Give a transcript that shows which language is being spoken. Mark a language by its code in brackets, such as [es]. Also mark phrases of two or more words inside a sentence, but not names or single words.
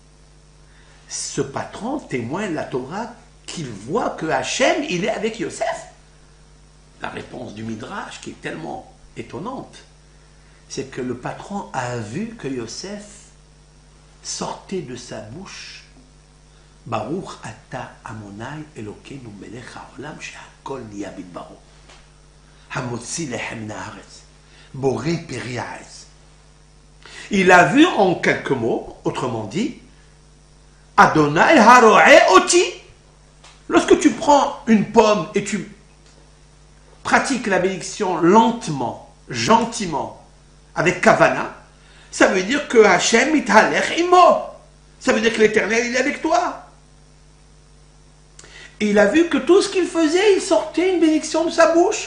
[fr] Ce patron témoigne la Torah qu'il voit que Hachem, il est avec Yosef. La réponse du Midrash, qui est tellement étonnante, c'est que le patron a vu que Yosef sortait de sa bouche [he] ברוך אתה ה' אלוקינו מלך העולם שהכל נהיה בדברו המוציא לחם מן הארץ בורא פרי הארץ. [fr] Il a vu en quelques mots, autrement dit, [he] ה' הרועה אותי. [fr] Lorsque tu prends une pomme et tu pratiques la bénédiction lentement, gentiment, avec Kavana, ça veut dire que [he] השם מתהלך עמו. [fr] Ça veut dire que l'Éternel, il est avec toi. Et il a vu que tout ce qu'il faisait, il sortait une bénédiction de sa bouche.